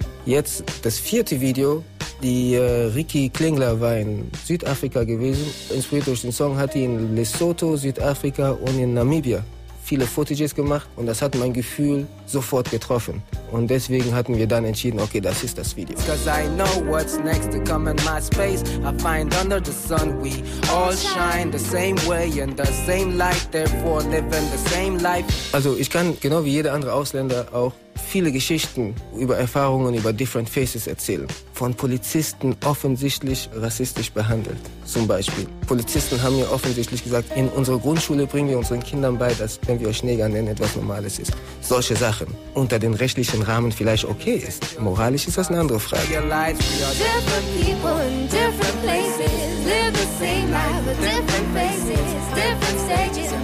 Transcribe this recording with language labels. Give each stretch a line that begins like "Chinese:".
German: Jetzt das vierte Video. Die Ricky Klingler war in Südafrika gewesen. Inspiriert durch den Song hat sie in Lesotho, Südafrika und in Namibia viele Footages gemacht. Und das hat mein Gefühl sofort getroffen. Und deswegen hatten wir dann entschieden, okay, das ist das Video.
English: Cause I know what's next to come in my space. I find under the sun we all shine the same way in the same light. Therefore living the same life.
German: Also ich kann genau wie jeder andere Ausländer auch viele Geschichten über Erfahrungen über Different Faces erzählen. Von Polizisten offensichtlich rassistisch behandelt, zum Beispiel. Polizisten haben mir offensichtlich gesagt, in unserer Grundschule bringen wir unseren Kindern bei, dass, wenn wir euch Neger nennen, etwas Normales ist. Solche Sachen unter den rechtlichen Rahmen vielleicht okay ist. Moralisch ist das eine andere Frage.
English: Different people in different places live the same life with different faces.